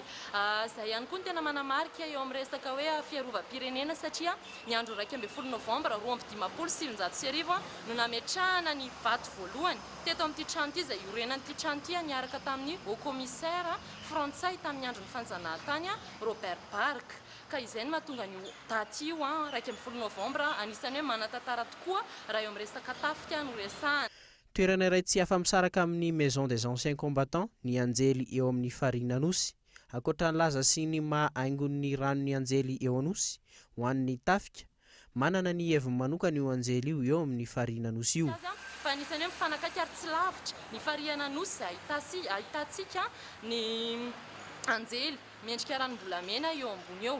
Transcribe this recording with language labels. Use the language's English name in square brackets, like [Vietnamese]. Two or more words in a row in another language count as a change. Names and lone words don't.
[Malagasy] Izay ihany koa ny tena manamarika eo amin'ny resaka hoe fiarovam-pirenena satria ny andro 12 Novambra 2017 no nametrahana ny vato voalohany teto amin'ity trano ity izay iorenan'ity trano ity niaraka tamin'ny [French] haut commissaire [Malagasy] Frantsay tamin'ny andron'ny fanjanahantany Robert Barg. Ka izay no mahatonga ny daty io 12 Novambra anisany hoe manan-tantara tokoa raha eo amin'ny resaka tafika no resahana. Toerana iray tsy afa-misaraka amin'ny Maison des anciens combattants ny anjely eo amin'ny Farina Anosy. Ankoatra ny laza sy ny mahaingon'ny ranony anjely eo Anosy ho an'ny tafika, manana ny heviny manokana io anjely io amin'ny Farina Anosy io. Fa anisany hoe mifanakaiky ary tsy lavitra ny Farina Anosy ahitantsika ny anjely miendrika ranom-bolamena eo ambony eo.